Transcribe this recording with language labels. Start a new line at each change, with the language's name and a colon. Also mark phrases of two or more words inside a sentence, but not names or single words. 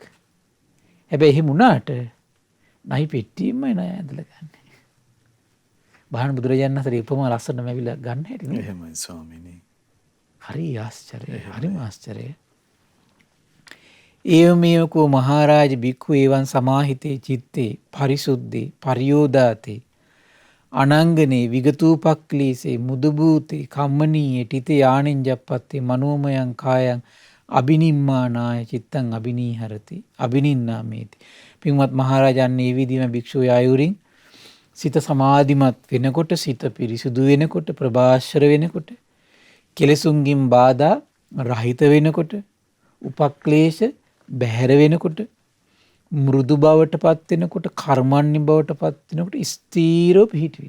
Sinhala: හැබැයි එහෙම වුණාට නයි පෙට්ටියෙන්මයි නය ඇදලා ගන්න. බාහන බුදුරජාණන් වහන්සේ උපමා ලස්සනම ඇවිල්ලා ගන්න හැටි නේ. එහෙමයි ස්වාමීනි. හරි ආශ්චර්යයි. හරිම ආශ්චර්යයි.
Pali: ඒවමේවකෝ මහරජ බික්ඛු එවං සමාහිතේ චිත්තේ පරිසුද්ධේ පරියෝදාතේ අනංගනේ විගතූපක්ලීසේ මුදුබූතේ කම්මනීයේ ටිතේ ආනෙන්ජප්පත්තේ මනෝමයං කායං අබිනිම්මානාය චිත්තං අබිනීහරති අබිනින්නාමේති.
Sinhala: පින්වත් මහරජාණන් මේ විදිහම භික්ෂුව ආයුරින් සිත සමාධිමත් වෙනකොට සිත පිරිසුදු වෙනකොට ප්‍රභාස්වර වෙනකොට කෙලෙසුන්ගින් බාධා රහිත වෙනකොට උපක්ලේශ බැහැර වෙනකොට මෘදු බවට පත් වෙනකොට කර්මන්නේ බවට පත් වෙනකොට ස්ථීරව පිහිටවිට.